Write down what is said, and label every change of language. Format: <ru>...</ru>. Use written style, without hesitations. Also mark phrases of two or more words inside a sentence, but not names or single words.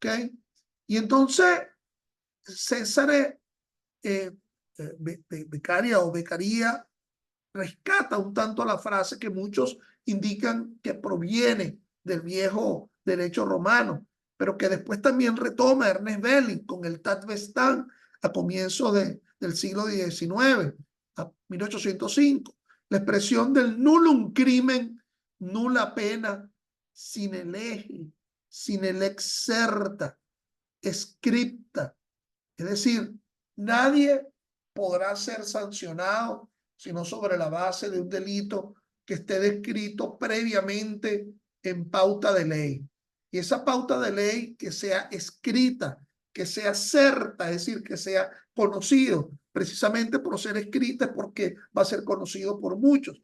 <es>Y entonces César Beccaria o Beccaria rescata un tanto la frase que muchos indican que proviene del viejo derecho romano, pero que después también retoma Ernest Belling con el Tat Vestan a comienzos del siglo XIX, a 1805. La expresión del</es> <la>nullum crimen, nula pena, sine lege, sine lex serta, scripta.</la> <es>Es decir, nadie podrá ser sancionado sino sobre la base de un delito que esté descrito previamente en pauta de ley. Y esa pauta de ley que sea escrita, que sea certa, es decir, que sea conocido, precisamente por ser escrita es porque va a ser conocido por muchos.</es>